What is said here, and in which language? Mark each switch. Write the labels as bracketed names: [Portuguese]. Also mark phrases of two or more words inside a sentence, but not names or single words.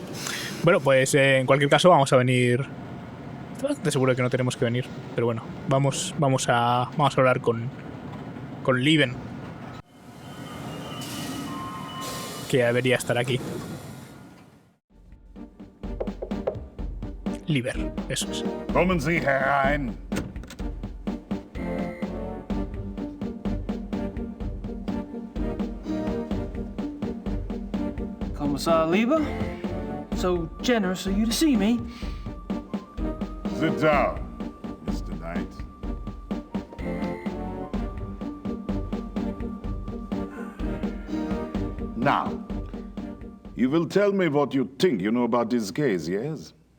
[Spanish] Bueno, pues en cualquier caso vamos a venir... Te seguro que no tenemos que venir, pero bueno, vamos a hablar con Lieben, que debería estar aquí. Lieber, eso es. [German] Kommen Sie herein. Kommissar Lieber, [English] so generous of you to see me. Sit down, Mr. Knight. Now, you will tell me what you think you know about this case, yes?